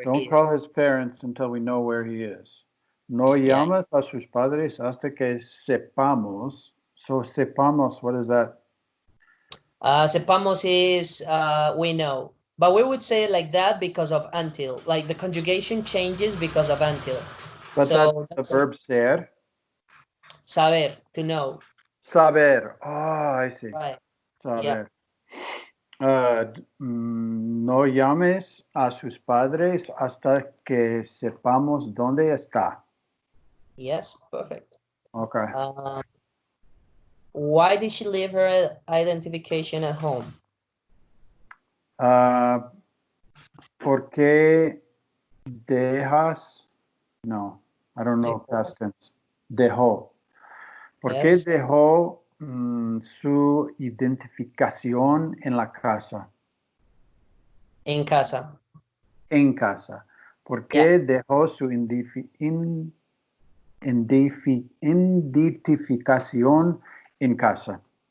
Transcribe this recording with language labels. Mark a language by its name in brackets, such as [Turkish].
[English] Don't call his parents until we know where he is. [Spanish] No llamas a sus padres hasta que sepamos. [English] So sepamos, what is that? Sepamos is we know. But we would say it like that because of until. Like the conjugation changes because of until. But so that's the verb ser. Saber, to know. Saber. Oh, I see. Right. [Spanish] Saber. No llames a sus padres hasta que sepamos dónde está. [English] Yes, perfect. Okay. Why did she leave her identification at home? [Spanish] ¿Por qué dejas? [English] No, I don't know past tense. [Spanish] Dejó. ¿Por qué dejó su identificación en la casa? En casa. En casa. ¿Por qué dejó su identificación en casa?